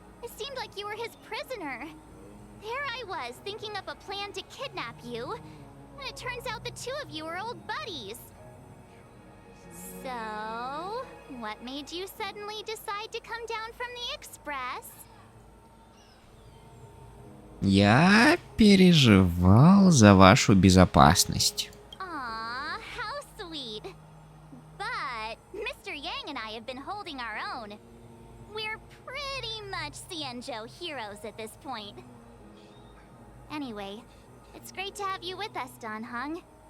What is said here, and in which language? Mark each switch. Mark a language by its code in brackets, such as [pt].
[en] It seemed like you were his prisoner. There I was, thinking up a plan to kidnap you. And it turns out the two of you are old buddies. So, what made you suddenly decide to come down from the express? [ru] Я переживал за вашу безопасность. [en] Aw, how sweet. But Mr. Yang and I have been holding our own. We're pretty much Xianzhou heroes at this point. Anyway, it's great to have you with us, Don Hong.